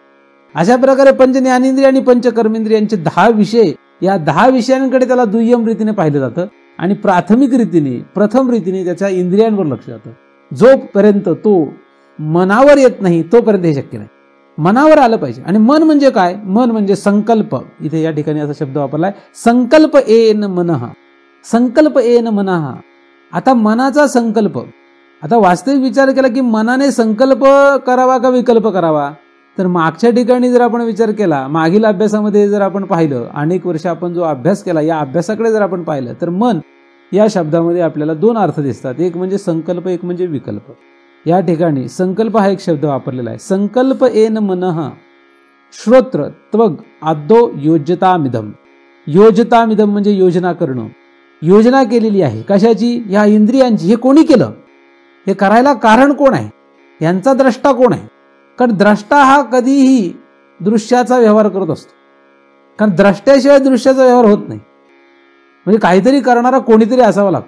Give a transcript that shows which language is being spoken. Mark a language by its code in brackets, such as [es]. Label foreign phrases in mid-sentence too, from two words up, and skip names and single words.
[mr] अशा प्रकारे पंच ज्ञानेंद्रिय आणि पंचकर्मेंद्रियांचे 10 विषय, या 10 विषयांकडे त्याला दुय्यम रीतीने पाहिलं जातं आणि प्राथमिक रीतीने, प्रथम रीतीने त्याच्या इंद्रियांवर लक्ष जातं. जोपर्यंत तो मनावर येत नाही तोपर्यंत हे शक्य नाही. मनावर आलं पाहिजे. आणि मन म्हणजे काय? मन म्हणजे संकल्प. इथे या ठिकाणी असा शब्द वापरलाय, [sa] संकल्प येन मनः. संकल्प येन मनः. [mr] आता मनाचा संकल्प, आता वास्तविक विचार केला की मनाने संकल्प करावा का विकल्प करावा, तर मागच्या ठिकाणी जर आपण विचार केला, मागील अभ्यासामध्ये जर आपण पाहिलं, अनेक वर्ष आपण जो अभ्यास केला या अभ्यासाकडे जर आपण पाहिलं तर मन या शब्दामध्ये आपल्याला 2 अर्थ दिसतात. एक म्हणजे संकल्प, एक म्हणजे विकल्प. या ठिकाणी संकल्प हा एक शब्द वापरलेला आहे. [sa] संकल्प येन मनः श्रोत्र त्वग आदो योजतामिदम. [mr] योजतामिदम म्हणजे योजना करणं. योजना केलेली आहे कशाची? या इंद्रियांची. हे कोणी केलं? हे करायला कारण कोण आहे? यांचा द्रष्टा कोण आहे? कारण द्रष्टा हा कधीही दृश्याचा व्यवहार करत असतो. कारण द्रष्ट्याशिवाय दृश्याचा व्यवहार होत नाही. म्हणजे काहीतरी करणारा कोणीतरी असावा लागतो.